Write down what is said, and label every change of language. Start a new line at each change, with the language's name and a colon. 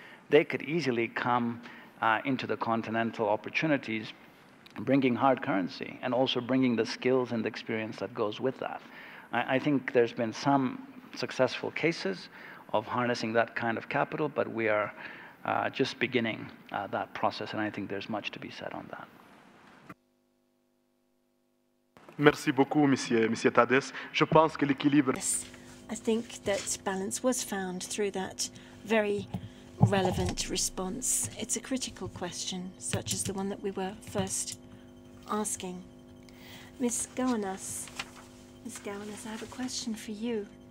English: They could easily come into the continental opportunities, bringing hard currency and also bringing the skills and the experience that goes with that. I think there's been some successful cases of harnessing that kind of capital, but we are just beginning that process, and I think there's much to be said on that.
French: Merci beaucoup, Monsieur Tadesse. Je pense que l'équilibre.
English: Yes, I think that balance was found through that very relevant response. It's a critical question, such as the one that we were first asking. Ms. Gowanas, I have a question for you.